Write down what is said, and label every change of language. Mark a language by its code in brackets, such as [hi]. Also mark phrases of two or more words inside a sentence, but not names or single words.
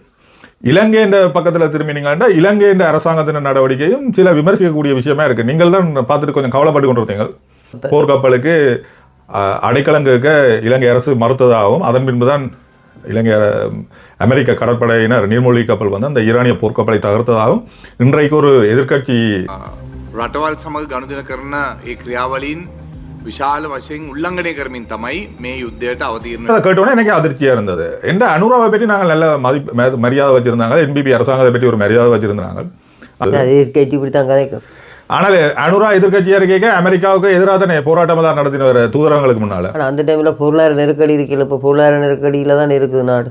[ta] இலங்கையின் பக்கத்தில் திரும்பினீங்கன்னா இலங்கையின் அரசாங்கத்தின் நடவடிக்கையும் சில விமர்சிக்கக்கூடிய விஷயமா இருக்குது. நீங்கள் தான் பார்த்துட்டு கொஞ்சம் கவலைப்பட்டு கொண்டு வந்தீங்க. போர்க்கப்பலுக்கு அடைக்கலம் கேட்க இலங்கை அரசு மறுத்ததாகவும் அதன் பின்புதான் அமெரிக்க கடற்படையினர் நீர்மூழ்கி கப்பல் வந்து அந்த ஈரானிய போர்க்கப்பலை தகர்த்ததாகவும் இன்றைக்கு ஒரு எதிர்க்கட்சி [si] රටවල් සමග ගනුදෙනු කරන ඒ ක්‍රියාවලින් විශාල වශයෙන් උල්ලංඝනය කරමින් තමයි මේ යුද්ධයට අවතීර්ණ [ta] அதை கேட்டோன்னே எனக்கு அதிர்ச்சியாக இருந்தது. எந்த அனுராவை பற்றி நாங்கள் நல்ல மரியாதை வச்சுருந்தாங்க. என்பிபி அரசாங்கத்தை பற்றி ஒரு மரியாதை வச்சுருந்தாங்க. எதிர்கட்சி இப்படி தான் கதைக்கும். ஆனால் அனுரா எதிர்கட்சியாக இருக்க அமெரிக்காவுக்கு எதிராக தானே போராட்டம் தான் நடத்தின தூதரங்களுக்கு முன்னால். ஆனால் அந்த டைமில் பொருளாதார நெருக்கடி இருக்கல. இப்போ பொருளாதார நெருக்கடியில் தான் இருக்குது நாடு.